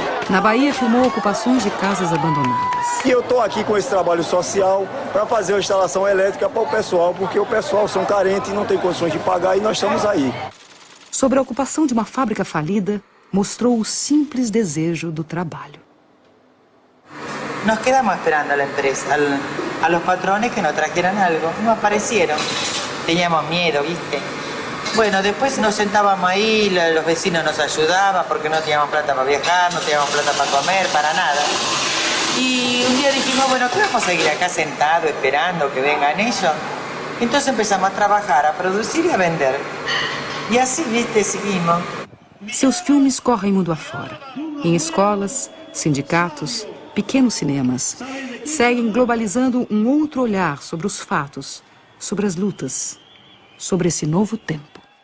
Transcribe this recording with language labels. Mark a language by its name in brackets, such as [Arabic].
[Portuguese] Na Bahia, filmou ocupações de casas abandonadas. E eu estou aqui com esse trabalho social para fazer uma instalação elétrica para o pessoal, porque o pessoal são carentes e não tem condições de pagar, e nós estamos aí. Sobre a ocupação de uma fábrica falida, mostrou o simples desejo do trabalho. [Spanish] Nos quedamos esperando a la empresa, a los patrones que nos trajeran algo. No aparecieron. Teníamos miedo, ¿viste? Bueno, después nos sentábamos ahí, los vecinos nos ayudaban porque no teníamos plata para viajar, no teníamos plata para comer, para nada. Y un día dijimos, bueno, ¿qué vamos a seguir acá sentados esperando que vengan ellos? Entonces empezamos a trabajar, a producir y a vender. Y así, ¿viste? Seguimos. [Portuguese] Seus filmes correm mundo afora. Em escolas, sindicatos, pequenos cinemas, seguem globalizando um outro olhar sobre os fatos, sobre as lutas, sobre esse novo tempo.